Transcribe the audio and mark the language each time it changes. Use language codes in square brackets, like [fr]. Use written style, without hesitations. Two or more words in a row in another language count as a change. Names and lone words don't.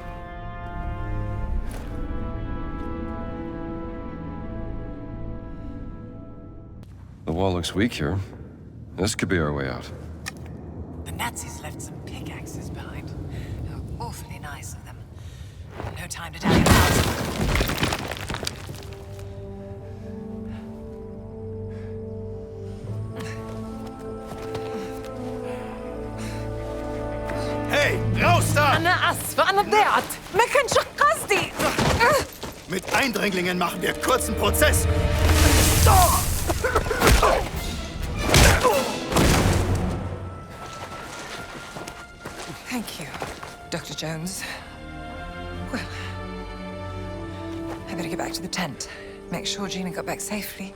[en] The wall looks weak here. This could be our way out. The Nazis left some pickaxes behind. They were awfully nice of them. No time to dally about. [de] Hey, raus da! [ar] أنا آسفة، أنا ضيعت. ما كانش قصدي. [de] Mit Eindringlingen machen wir kurzen Prozess. [en] Thank you, Dr. Jones. Well, I better get back to the tent. Make sure Gina got back safely.